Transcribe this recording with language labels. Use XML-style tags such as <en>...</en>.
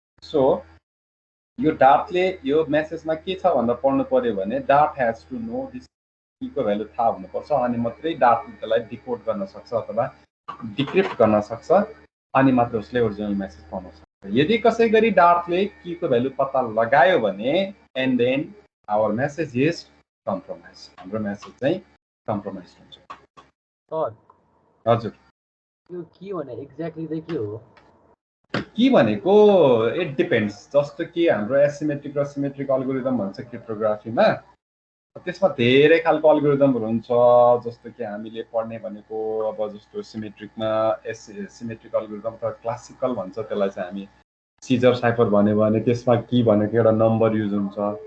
<ne>So यो डार्थले यो मेसेजमा के छ भनेर पढ्नु पर्यो भने Darth</ne> <en>has to know this</en> <ne>कीको value थाहा हुनुपर्छ, अनि मात्रै डार्थले त्यसलाई डिकोड गर्न सक्छ अथवा डिक्रिप्ट गर्न सक्छ, अनि मात्र उसले ओरिजिनल मेसेज पाउन सक्छ। यदि कसै गरी डार्थले कीको भ्यालु पत्ता लगायो भने</ne> <en>and then our message is compromise,</en> <ne>हाम्रो मेसेज चाहिँ कम्प्रोमाइज हुन्छ। सर हजुर, यो की भने एक्ज्याक्टली चाहिँ के हो? की भनेको</ne> <en>It depends.</en> <ne>जस्तो कि हाम्रो एसिमेट्रिक र सिमेट्रिक अल्गोरिदम भन्छ क्रिप्टोग्राफीमा, त्यसमा धेरै खालको अल्गोरिदमहरू हुन्छ। जस्तो कि हामीले पढ्ने भनेको अब जस्तो सिमेट्रिकमा सिमेट्रिक अल्गोरिदम त क्लासिकल भन्छ त्यसलाई चाहिँ हामी, सिजर साइफर भन्यो भने त्यसमा की भनेको एउटा नम्बर युज हुन्छ।</ne>